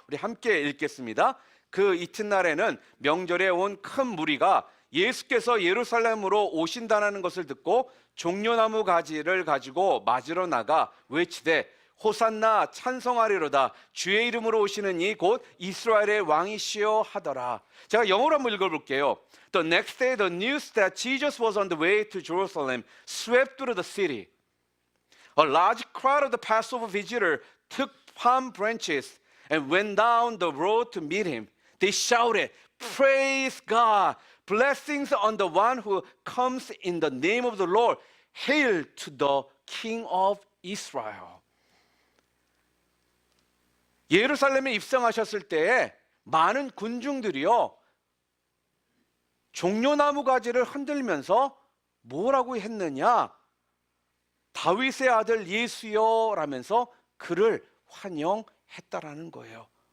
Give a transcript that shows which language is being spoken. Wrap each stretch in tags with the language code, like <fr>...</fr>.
<ko>우리 함께 읽겠습니다. 그 이튿날에는 명절에 온 큰 무리가 예수께서 예루살렘으로 오신다는 것을 듣고 종려나무 가지를 가지고 맞으러 나가 외치되 호산나 찬송하리로다 주의 이름으로 오시는 이 곧 이스라엘의 왕이시여 하더라. 제가 영어로 한번 읽어볼게요.</ko> <en>The next day the news that Jesus was on the way to Jerusalem swept through the city. A large crowd of the Passover visitors took palm branches and went down the road to meet him. They shouted, "Praise God! Blessings on the one who comes in the name of the Lord. Hail to the King of Israel."</en> <ko>예루살렘에 입성하셨을 때에 많은 군중들이요, 종려나무 가지를 흔들면서 뭐라고 했느냐? 다윗의 아들 예수여 라면서 그를 환영했다라는 거예요.</ko>